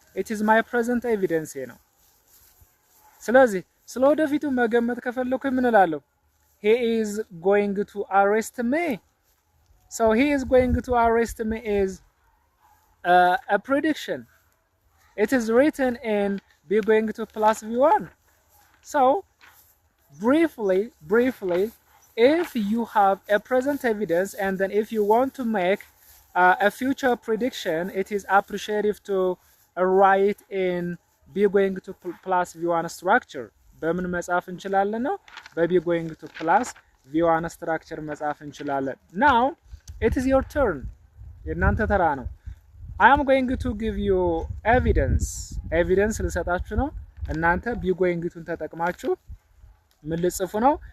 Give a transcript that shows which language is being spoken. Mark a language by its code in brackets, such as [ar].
[en] it is my present evidence [am] ነው። ስለዚህ ስለ ወደፊቱ መገመት ከፈለኩኝ ምን እላለሁ? [en] he is going to arrest me. So he is going to arrest me is a prediction. It is written in b going to plus v1. So briefly, if you have a present evidence and then if you want to make a future prediction, it is appreciative to write in b going to plus v1 structure. [am] በምን መጻፍ እንችላለን ነው? በb going to plus v1 structure መጻፍ እንችላለን። [en] Now it is your turn. [am] የእናንተ ተራ ነው። [en] I am going to give you evidence. [am] Evidence ልሰጣችሁ ነው። እናንተ b going to ተጠቅማችሁ ምን ልጽፉ ነው?